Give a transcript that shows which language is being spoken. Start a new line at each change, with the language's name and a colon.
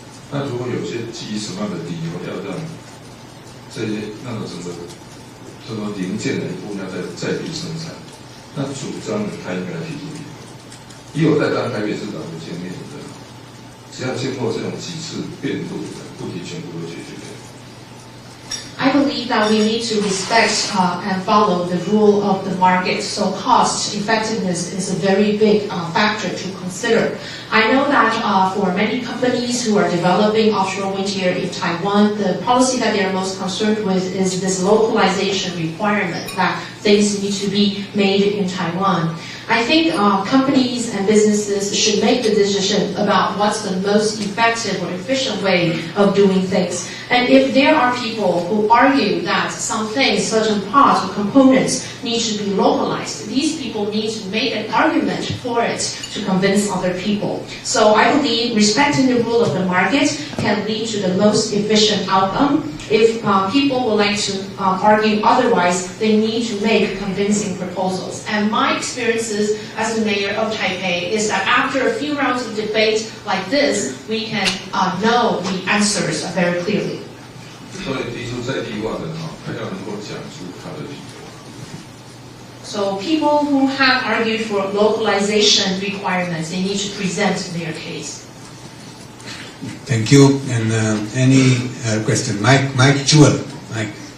Chinese: 那如果有些基于什么样的理由要让这些那个整个这个零件的一部分要在地生产，那主张的他应该提出理由。以我在当台北市长的经验的，只要经过这种几次辩论的问题，全部都解决掉。
English: I believe that we need to respect and follow the rule of the market. So cost effectiveness is a very big factor to consider. I know that for many companies who are developing offshore wind here in Taiwan, the policy that they are most concerned with is this localization requirement that things need to be made in Taiwan. I think companies and businesses should make the decision about what's the most effective or efficient way of doing things. And if there are people who argue that some things, certain parts or components need to be localized, these people need to make an argument for it to convince other people. So I believe respecting the rule of the market can lead to the most efficient outcome. If people would like to argue otherwise, they need to make convincing proposals. And my experiences as the mayor of Taipei is that after a few rounds of debate like this, we can know the answers very clearly.
Chinese: 所以提出在地化的他要能够讲出他的理由。
English: So people who have argued for localization requirements, they need to present their case. Thank you. And any question? Mike Jewel. Mike.